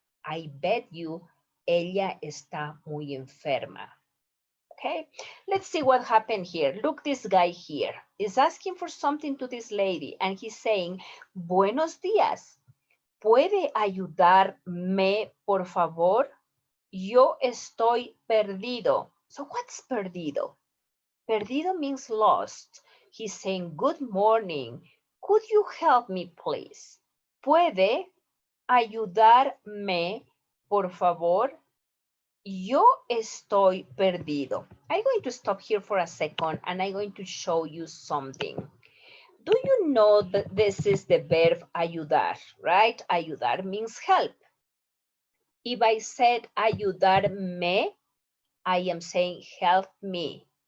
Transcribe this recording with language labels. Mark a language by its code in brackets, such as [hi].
[en] I bet you [es] ella está muy enferma. [en] Okay, let's see what happened here. Look, this guy here is asking for something to this lady and he's saying, [es] buenos días. ¿Puede ayudarme, por favor? Yo estoy perdido. [en] So what's [es] perdido? [en] Perdido means lost. He's saying, good morning. Could you help me, please? [es] ¿Puede ayudarme, por favor? Yo estoy perdido. [en] I'm going to stop here for a second and I'm going to show you something. Do you know that this is the verb ayudar, right? Ayudar means help. If I said ayudarme, I am saying help me.